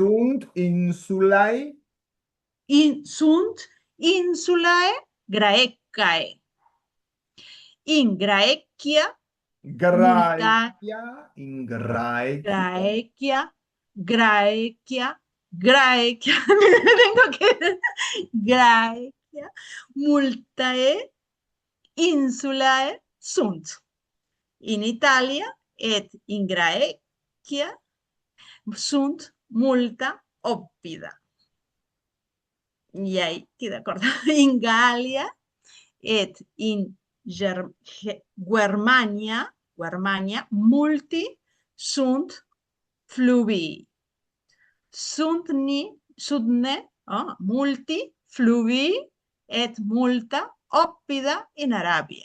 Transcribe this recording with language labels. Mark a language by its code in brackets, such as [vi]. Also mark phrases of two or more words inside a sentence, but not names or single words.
[la] Sunt insulae. Sunt insulae Graecae. In Graecia multa Graecia. In Graecia. Graecia, [es] tengo que [la] Graecia, multae insulae sunt. In Italia et in Graecia sunt multa oppida. [es] Y ahí estoy de acuerdo. [la] In Galia et in Germania multi sunt fluvii. Multi fluvii et multa oppida in Arabia.